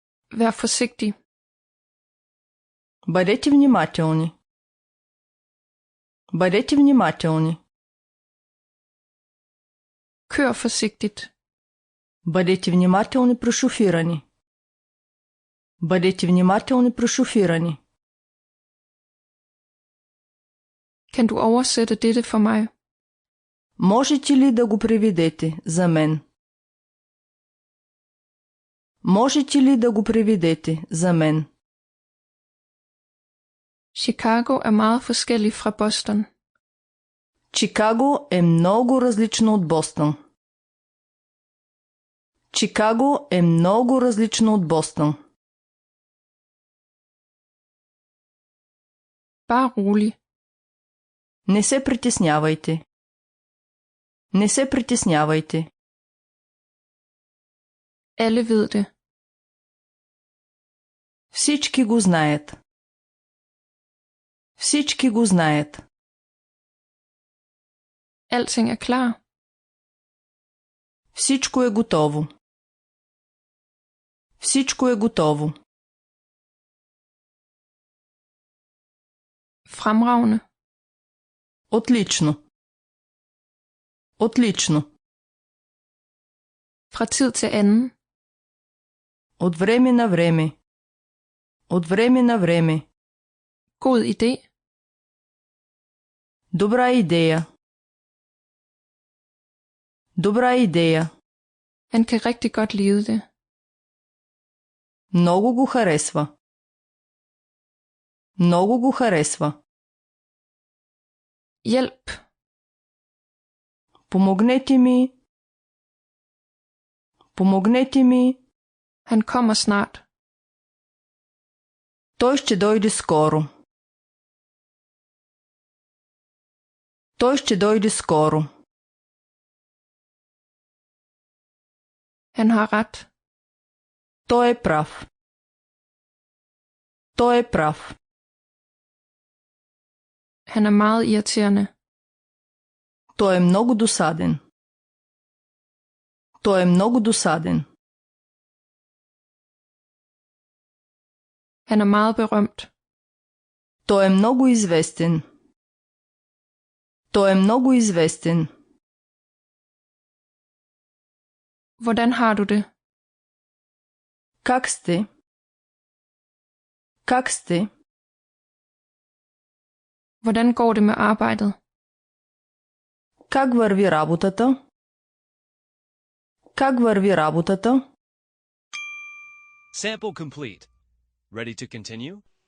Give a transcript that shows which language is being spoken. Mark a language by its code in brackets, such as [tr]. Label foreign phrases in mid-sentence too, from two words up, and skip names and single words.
[da] Vær forsigtig. [bg] Бъдете внимателни. Бъдете внимателни. [da] Kør forsigtigt. [bg] Бъдете внимателни при шофиране. Бъдете внимателни при шофиране. [da] Kan du oversætte dette for mig? [bg] Можете ли да го преведете за мен? Можете ли да го преведете за мен? [da] Chicago er meget forskellig fra Boston. [bg] Чикаго е много различно от Бостън. Чикаго е много различно от Бостън. [da] Bare rolig. [bg] Не се притеснявайте. Не се притеснявайте. [da] Alle ved det. [bg] Всички го знаят. Всички го знаят. [da] Alting er klar. [bg] Всичко е готово. Всичко е готово. [da] Fremragende. [bg] Отлично. Отлично. [da] Fra tid til anden. [bg] От време на време. От време на време. [da] God idé. [bg] Добра идея. Добра идея. [da] Han kan rigtig godt lide det. [bg] Много го харесва. Много го харесва. [da] Hjælp. [bg] Помогнете ми. Помогнете ми. [da] Han kommer snart. [bg] Той ще дойде скоро. Той ще дойде скоро. [da] Han har ret. [bg] Той е прав. Той е прав. [da] Han er meget irriterende. [bg] Той е много досаден. Той е много досаден. [da] Han er meget berømt. [bg] Той е много известен. Той е много известен. [da] Hvordan har du det? [bg] Как сте? Как сте? [da] Hvordan går det med arbejdet? [bg] Как върви работата? Как върви работата? [en] Sample complete. Ready to continue?